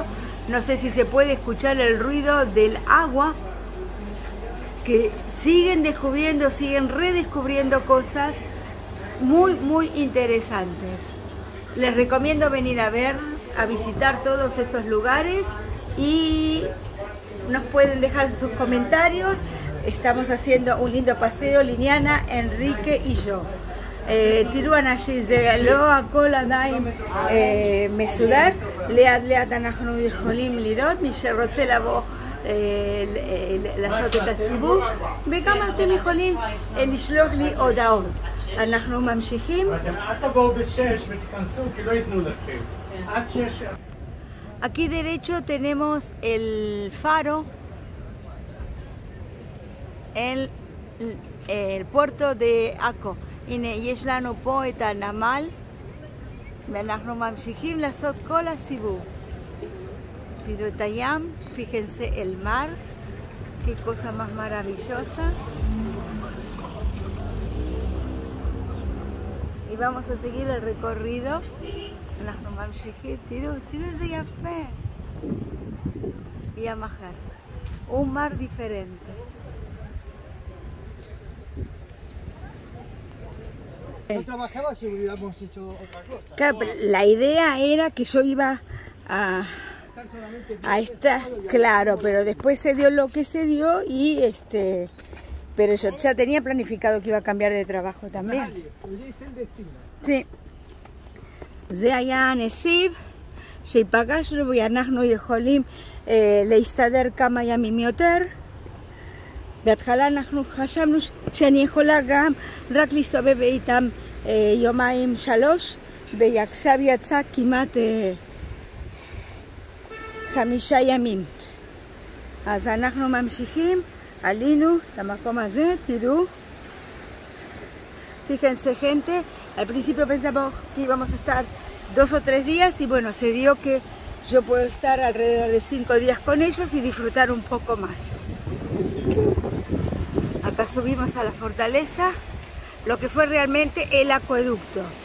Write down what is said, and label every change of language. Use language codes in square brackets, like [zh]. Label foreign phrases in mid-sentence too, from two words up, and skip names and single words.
[es] No sé si se puede escuchar el ruido del agua, que siguen descubriendo, siguen redescubriendo cosas muy interesantes. Les recomiendo venir a ver, a visitar todos estos lugares y nos pueden dejar sus comentarios. Estamos haciendo un lindo paseo, Liliana, Enrique y yo. [he] תראו אנשים, זה לא הכל עדיין מסודר, לאט אנחנו יכולים לראות, מי שרוצה לבוא לעשות את הסיבוב, וגם אתם יכולים לשלוח לי הודעות. אנחנו ממשיכים. [es] Aquí derecho tenemos el faro, el puerto de Akko. [he] הנה, יש לנו פה את הנמל, ואנחנו ממשיכים לעשות כל הסיבוב. תראו את הים, [es] fíjense el mar, qué cosa más maravillosa. Y vamos a seguir el recorrido. אנחנו ממשיכים, תראו איזה יפה. [he] ים אחר, [es] un mar diferente. No trabajaba si hubiéramos hecho otra cosa. Claro, la idea era que yo iba a estar, claro, pero después se dio lo que se dio y pero yo ya tenía planificado que iba a cambiar de trabajo también. Es el destino. Sí. [he] זה היה הנסיב שהיפגשנו ואנחנו יכולים להסתדר כמה ימים יותר. בהתחלה אנחנו חשבנו שאני יכולה גם רק להסתובב איתם יומיים שלוש, ועכשיו יצא כמעט 5 ימים. אז אנחנו ממשיכים, עלינו למקום הזה, תראו. [es] Fíjense, gente, al principio pensamos que íbamos a estar 2 o 3 días y bueno, se dio que yo puedo estar alrededor de 5 días con ellos y disfrutar un poco más. Acá subimos a la fortaleza, lo que fue realmente el acueducto.